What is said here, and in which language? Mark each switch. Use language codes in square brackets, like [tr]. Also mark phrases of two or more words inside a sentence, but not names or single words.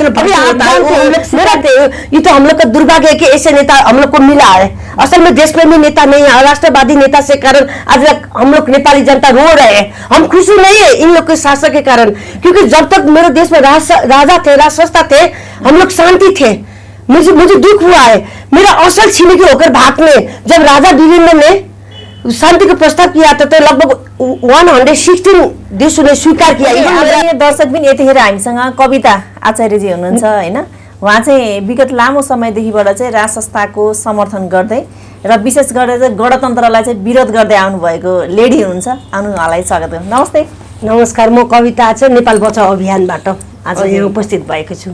[hi] ये तो हम लोग का दुर्भाग्य है कि ऐसे नेता हम लोग को मिला है असल में देश प्रेमी नेता नहीं है राष्ट्रवादी नेता से कारण आज हम लोग नेपाली जनता रो रहे हैं हम खुशी नहीं है इन लोग के शासक के कारण क्योंकि जब तक मेरे देश में राजा थे राजसत्ता थे हम लोग शांति थे मुझे दुख हुआ है मेरा असल छिमेकी होकर भागने जब राजा वीरेंद्र ने शांति का प्रस्ताव किया था तो लगभग 116 देशों ने स्वीकार किया [ne] दर्शक पनि यतिखेर हामीसँग कविता आचार्यजी हुनुहुन्छ हैन उहाँ चाहिँ विगत लामो समयदेखिबाट चाहिँ राज संस्थाको समर्थन गर्दै र विशेष गरेर चाहिँ गणतन्त्रलाई चाहिँ विरोध गर्दै आउनु भएको लेडी हुनुहुन्छ आउनु उहाँलाई स्वागत गर्छु नमस्ते नमस्कार म कविता आचार्य नेपाल बचाऊ अभियानबाट आज यहाँ उपस्थित भएको छु